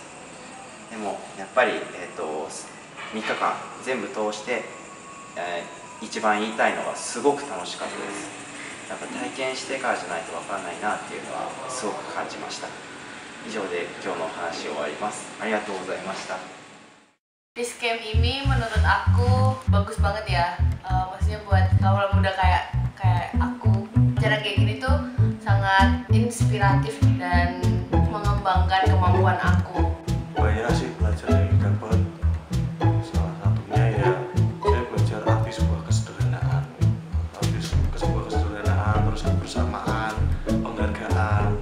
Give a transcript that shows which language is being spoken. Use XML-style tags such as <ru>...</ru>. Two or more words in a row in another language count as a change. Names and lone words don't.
<ja>でもやっぱり、3日間全部通して、一番言いたいのがすごく楽しかったです。やっぱ体験してからじゃないと分からないなっていうのはすごく感じました。以上で今日のお話終わります。ありがとうございました。</ja> <id>Peace Camp ini menurut aku bagus banget ya, maksudnya buat kaula muda kayak aku. Cara kayak gini tuh sangat inspiratif dan mengembangkan kemampuan aku. Banyak sih belajar yang dapat. Salah satunya ya saya belajar arti sebuah kesederhanaan, terus kebersamaan, penghargaan.</id>